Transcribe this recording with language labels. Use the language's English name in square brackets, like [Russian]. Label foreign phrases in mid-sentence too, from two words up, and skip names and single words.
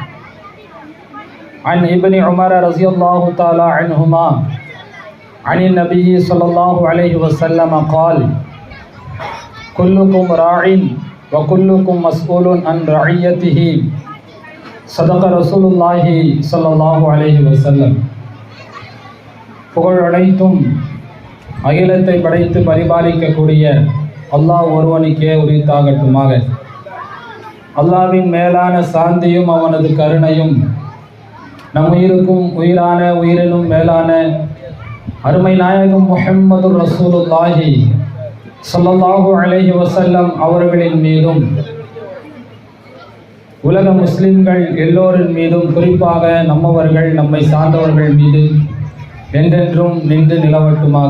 [Arabic] عن ابن عمر رضي الله تعالى عنهما عن النبي صلى الله عليه وسلم قال كلكم راع و كلكم مسؤول عن رعيته صدق رسول الله صلى الله عليه وسلم. [Tamil] புகழ் அனைத்தும் அகிலத்தை படைத்து பரிபாலிக்கக்கூடிய அல்லாஹ் ஒருவனுக்கே உரித்தாகட்டுமாக. அல்லாஹ்வின் மேலான சாந்தியும் அவனது கருணையும் நம் உயிருக்கும் உயிரான உயிரினும் மேலான அருமை நாயகம் முஹம்மது [Arabic] رسول الله صلى الله عليه وسلم [Tamil] அவர்களின் மீதும் உலக முஸ்லிம்கள் எல்லோரின் மீதும் குறிப்பாக நம்மவர்கள் நம்மை சார்ந்தவர்கள் மீது என்றென்றும் நின்று நிலவட்டுமாக.